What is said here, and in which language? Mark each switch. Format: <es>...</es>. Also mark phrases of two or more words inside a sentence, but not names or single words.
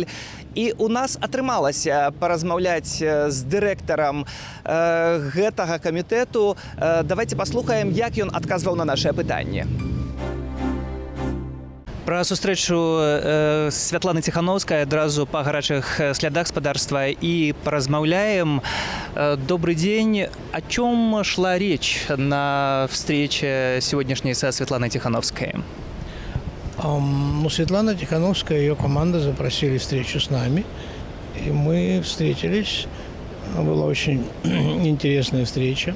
<be>І у нас атрымалася паразмаўляць з дырэктарам гэтага камітэту. Давайте паслухаем, як ён адказваў на нашыя пытанні. Пра сустрэчу Святланы Ціханаўскай адразу па гарачых слядах спадарства і паразмаўляем.</be> <ru>Добрый день. О чем шла речь на встрече сегодняшней со Светланой Тихановской? Светлана Тихановская и ее команда запросили встречу с нами. И мы встретились. Была очень интересная встреча.</ru>